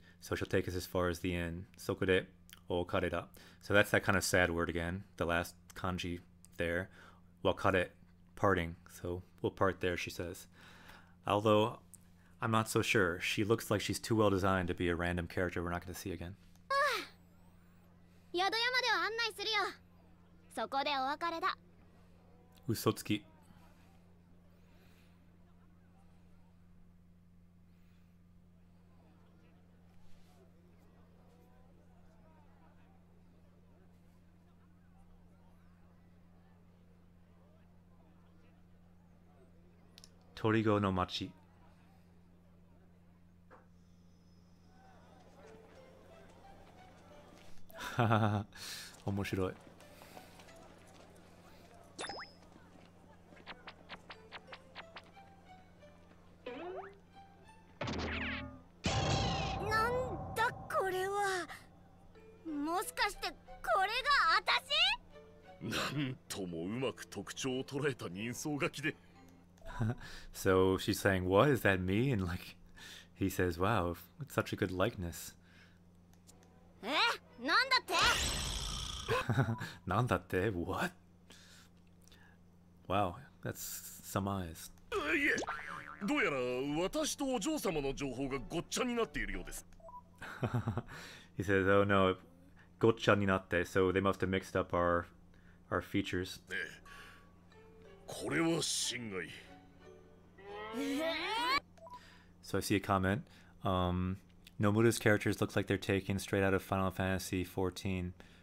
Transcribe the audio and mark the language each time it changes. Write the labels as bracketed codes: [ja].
[en] So she'll take us as far as the inn. [ja] Sokode o kareda. [en] So that's that kind of sad word again. The last kanji there. Wakare, parting. So we'll part there, she says. Although, I'm not so sure. She looks like she's too well designed to be a random character we're not going to see again. [ja] 宿屋までは案内するよ。そこでお別れだ。嘘つき。トリゴの町。ははは、面白い。なんだこれは。もしかしてこれが私？なんともうまく特徴を捉えた人相書きで。 [en] So she's saying, what, is that me? And like, he says, wow, it's such a good likeness. [ja] え？なんだって？なんだって? [en] What? Wow, that's some eyes. [ja] いえ、どうやら私とお嬢様の情報がごっちゃになっているようです。 [en] He says, oh no, [ja] gocha ni natte, [en] so they must have mixed up our features. [ja] ええ、これは心外。 [en] So I see a comment. Nomura's characters look like they're taken straight out of Final Fantasy XIV.